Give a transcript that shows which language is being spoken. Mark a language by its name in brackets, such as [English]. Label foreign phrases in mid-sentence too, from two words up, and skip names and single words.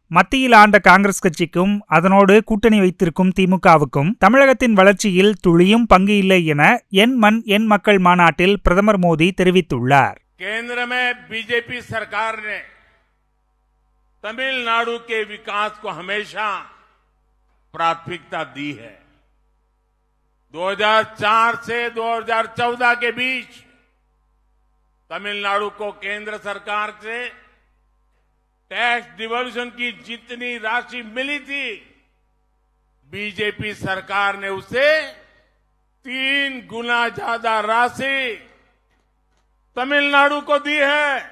[Tamil] மத்தியில் ஆண்ட காங்கிரஸ் கட்சிக்கும் அதனோடு கூட்டணி வைத்திருக்கும் திமுகவுக்கும் தமிழகத்தின் வளர்ச்சியில் துளியும் பங்கு இல்லை என என் மண் என் மக்கள் மாநாட்டில் பிரதமர் மோடி தெரிவித்துள்ளார். [Hindi] केंद्र में बीजेपी सरकार ने तमिलनाडु के विकास को हमेशा प्राथमिकता दी है। 2004 से 2014 के बीच तमिलनाडु को केंद्र सरकार से [English] tax devolution [Hindi] की जितनी राशि मिली थी, बीजेपी सरकार ने उसे 3 गुना ज्यादा राशि तमिलनाडु को दी है।